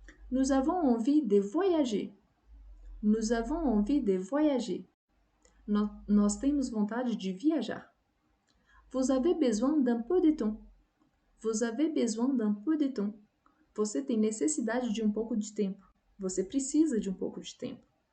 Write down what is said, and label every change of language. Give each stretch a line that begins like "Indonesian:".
French: Nous avons envie de voyager. Nous avons envie de voyager.
Portuguese: Nós temos vontade de viajar.
French: Vous avez besoin d'un peu de temps. Vous avez besoin d'un peu de temps.
Portuguese: Você tem necessidade de um pouco de tempo. Você precisa de um pouco de tempo.